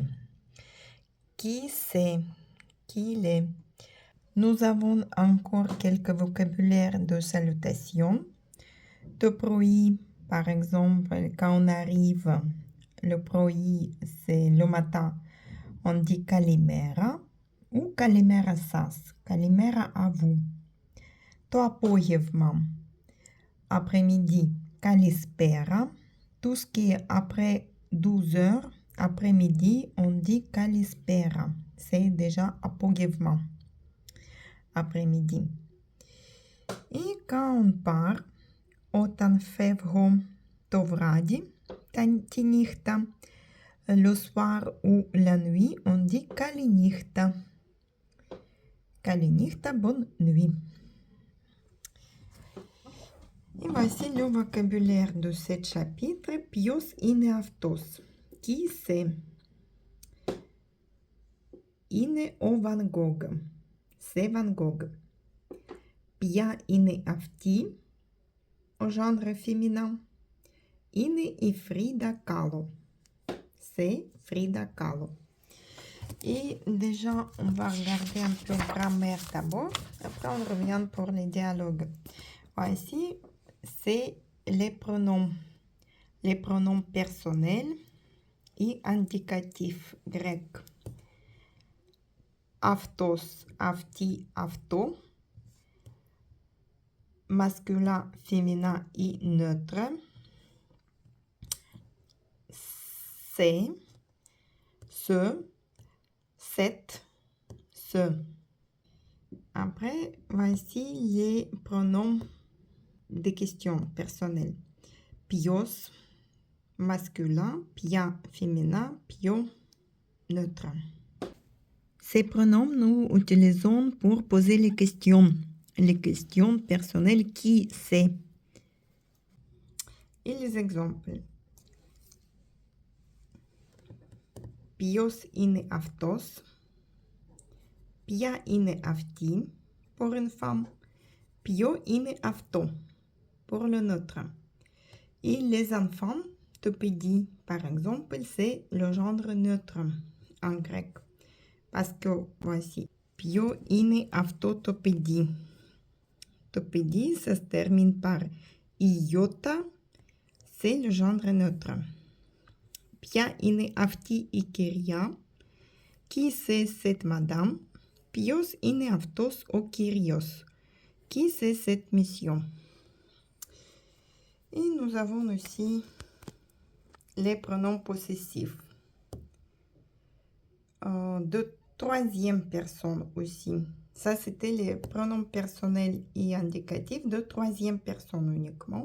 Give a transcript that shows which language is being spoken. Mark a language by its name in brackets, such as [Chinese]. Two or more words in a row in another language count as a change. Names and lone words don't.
[French] Qui c'est? Qui l'est? Nous avons encore quelques vocabulaires de salutation. De proï, par exemple, quand on arrive, le proï, c'est le matin, on dit kalimera ou [Greek] καλημέρα σας, [French] kalimera à vous. [Greek] Το απόγευμα, après-midi, kalispera. [French] Tout ce qui est après 12 heures, après-midi, on dit kalispera. C'est déjà apogevma, après-midi. Et quand on part, [Greek] όταν φεύγω το βράδυ, τη νύχτα, [French] le soir ou la nuit, on dit kalinichta. Kalinichta, bonne nuit. Et voici le vocabulaire de ce chapitre. [Greek] Ποιος είναι αυτός? [French] Qui c'est? [Greek] Είναι ο Van Gogh. [French] C'est Van Gogh. [Greek] Ποια είναι αυτή? [French] Au genre féminin. [Greek] Είναι η Frida Kahlo. [French] C'est Frida Kahlo. Et déjà, on va regarder un peu grammaire d'abord. Après, on revient pour les dialogues. Voici, c'est les pronoms. Les pronoms personnels et indicatifs grecs. [Greek] Αυτός, αυτή, αυτό. [French] Masculin, féminin et neutre. C'est, ce, cette, ce. Après, voici les pronoms de questions personnelles. Ποιος, masculin, ποια, féminin, ποιο, neutre. Ces pronoms, nous utilisons pour poser les questions. Les questions personnelles, qui c'est? Et les exemples. [Greek] Ποιος είναι αυτός? Ποια είναι αυτή? [French] Pour une femme. [Greek] Ποιο είναι αυτό? [French] Pour le neutre. Et les enfants, [Greek] το παιδί, [French] par exemple, c'est le genre neutre en grec. Parce que voici. [Greek] Ποιο είναι αυτό το παιδί? Το παιδί, [French] ça se termine par iota, c'est le genre neutre. [Greek] Ποια είναι αυτή η κυρία? [French] Qui c'est cette madame? [Greek] Ποιος είναι αυτός ο κύριος? [French] Qui c'est cette mission? Et nous avons aussi les pronoms possessifs. De troisième personne aussi. Ça, c'était les pronoms personnels et indicatifs de troisième personne uniquement.